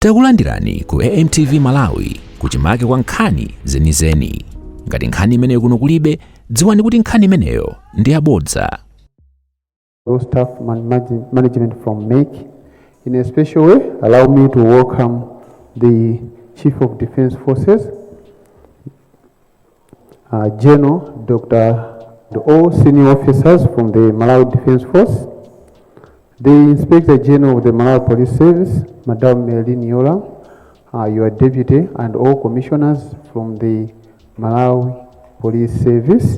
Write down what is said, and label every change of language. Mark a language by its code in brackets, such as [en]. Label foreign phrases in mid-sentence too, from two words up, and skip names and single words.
[ny] Takulandirani ku AMTV Malawi kuchimake kwa nkhani zenizeni. Ngati nkhani imeneyo kuno kulibe, dziwani kuti nkhani imeneyo ndi yabodza. [en] Staff management from MEC. In a special way, allow me to welcome the Chief of Defense Forces, General Dr. all senior officers from the Malawi Defense Force, the Inspector General of the Malawi Police Service, Madam Mtalimanja, your deputy, and all commissioners from the Malawi Police Service.